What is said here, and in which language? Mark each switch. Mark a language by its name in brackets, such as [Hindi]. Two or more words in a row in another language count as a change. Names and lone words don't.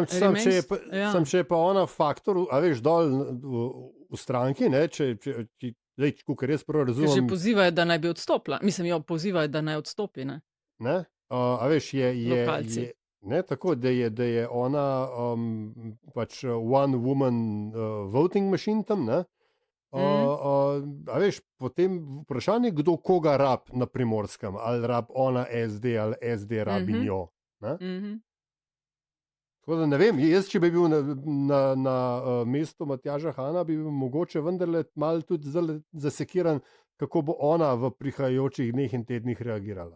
[Slovenian] sam če je pa ona faktor, a veš, dol v stranki, ne, če kakor jaz prav Ker že razumem, pozivajo, da naj bi odstopila. Mislim, jo pozivajo, da naj odstopi, ne? ne, a veš, Lokalci. ne, tako, da je ona pač [English] one woman voting machine [Slovenian] tam, ne. A veš, potem vprašanje, kdo koga rab na Primorskem, ali rab ona SD ali SD rabi njo. Ne? Tako da ne vem, jaz, če bi bil na mestu Matjaža Hana, bi bil mogoče vendarle malo tudi zasekiran, kako bo ona v prihajajočih dneh in tednih reagirala.